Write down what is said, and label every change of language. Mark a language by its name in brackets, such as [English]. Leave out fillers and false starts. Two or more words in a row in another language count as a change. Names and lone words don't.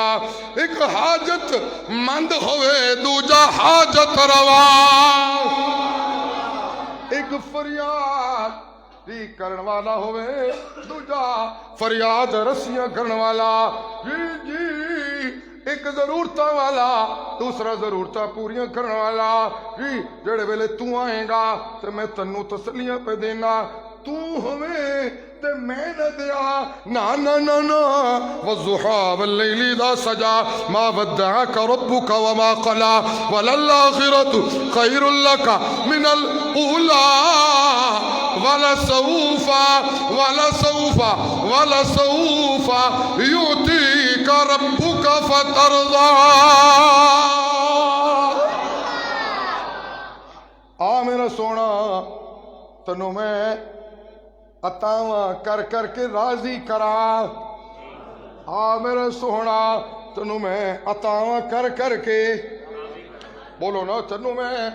[Punjabi] ایک حاجت مند ہوئے دوجا حاجت روا. ایک فریاد کرن والا ہوئے دوجا فریاد رسیاں کرن والا. جی جی. ایک ضرورتاں والا دوسرا ضرورتاں پوریاں کرن والا. جی جڑے ویلے تو آئیں گا تے میں تنو تسلیاں پہ دینا. تو ہوئے تے میں نہ دیا. نا نا نا نا. [Arabic] والضحى والليل اذا سجى ما ودعك ربك وما قلى وللآخرة خير لك من الأولى ولسوف ولسوف ولسوف يؤتيك ربك فترضى. [Punjabi] آ میرا سونا تنو میں عطاواں کر کر کے راضی کرا. آ میرا سونا تنو میں عطاواں کر کر کے بولو نا تنو میں.